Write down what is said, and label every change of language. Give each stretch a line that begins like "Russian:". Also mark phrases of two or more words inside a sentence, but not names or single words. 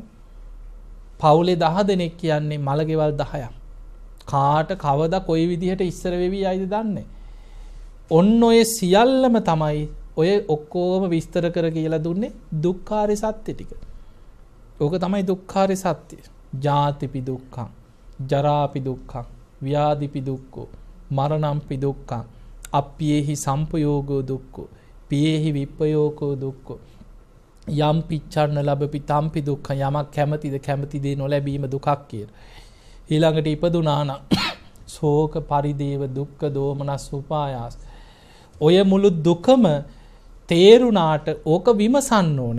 Sinhala: පවුලේ 10 දෙනෙක් කියන්නේ මලගෙවල් 10ක්. කාට කවදා කොයි විදිහට ඉස්සර වෙවි යයිද දන්නේ. ඔන්න ඔය සියල්ලම තමයි ඔය ඔක්කොම විස්තර කර කියලා දුන්නේ දුක්ඛාරය සත්‍ය ටික. ඕක තමයි දුක්ඛාරය සත්‍ය.
Pali: ජාතිපි දුක්ඛං, ජරාපි දුක්ඛං, ව්‍යාධිපි දුක්ඛෝ, මරණම්පි දුක්ඛං, අප්පියේහි සම්පයෝගෝ දුක්ඛෝ, පියේහි විප්පයෝගෝ දුක්ඛෝ. යම් පිච්ඡන්න ලැබපි තම්පි දුක්ඛ.
Sinhala: යමක් කැමතිද කැමති දේ නොලැබීම දුකක් කියලා. ඊළඟට ඉපදුනා නම්
Pali: ශෝක පරිදේව දුක්ඛ දෝමනස් උපායාස.
Sinhala: ඔය මුළු දුකම තේරුණාට ඕක විමසන්න ඕන.